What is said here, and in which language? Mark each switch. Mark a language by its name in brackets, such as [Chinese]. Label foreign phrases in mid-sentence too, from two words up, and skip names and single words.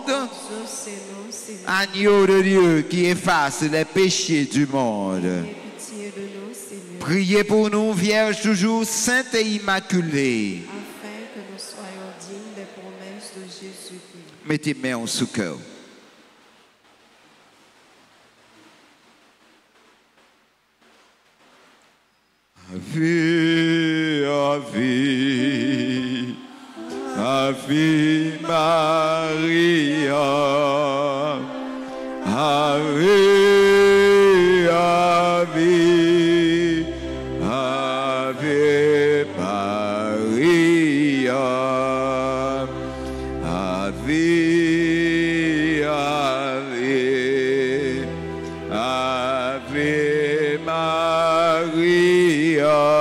[French] exaucez-nous, Seigneur, Agneau de Dieu qui efface les péchés du monde. ayez pitié de nous, Seigneur, Priez pour nous, Vierge toujours sainte et immaculée. afin que nous soyons dignes des promesses de Jésus-Christ. Mettez main au sous-cœur. [Latin] Ave, Ave, Ave Maria, Ave, Ave, Ave Maria, Ave, Ave, Ave Maria.